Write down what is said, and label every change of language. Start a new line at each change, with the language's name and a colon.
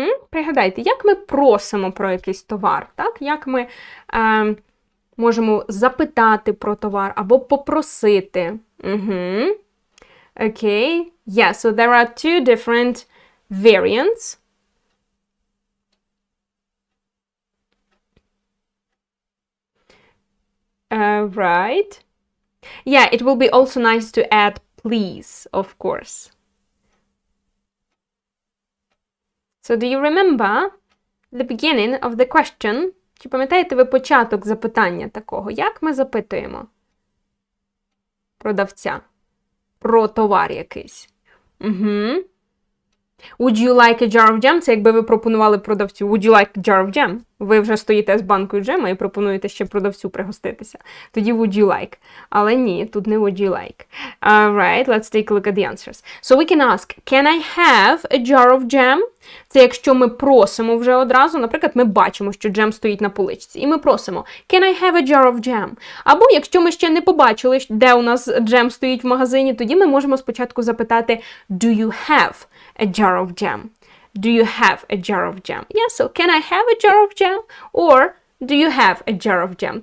Ukrainian: Пригадайте, як ми просимо про якийсь товар, так? Як ми можемо запитати про товар або попросити.
English: Okay. Yeah, so there are two different variants. Right. Yeah, it will be also nice to add please, of course. So do you remember the beginning of the question?
Ukrainian: Чи пам'ятаєте ви початок запитання такого? Як ми запитуємо продавця про товар якийсь?
English: Would you like a jar of jam?
Ukrainian: Це якби ви пропонували продавцю.
English: Would you like a jar of jam?
Ukrainian: Ви вже стоїте з банкою джема і пропонуєте ще продавцю пригоститися. Тоді
English: would you like.
Ukrainian: Але ні, тут не
English: would you like. Alright, let's take a look at the answers. So we can ask, can I have a jar of jam?
Ukrainian: Це якщо ми просимо вже одразу, наприклад, ми бачимо, що джем стоїть на поличці, і ми просимо,
English: can I have a jar of jam?
Ukrainian: Або якщо ми ще не побачили, де у нас джем стоїть в магазині, тоді ми можемо спочатку запитати,
English: do you have a jar of jam? Do you have a jar of jam? Yeah, so can I have a jar of jam? Or do you have a jar of jam?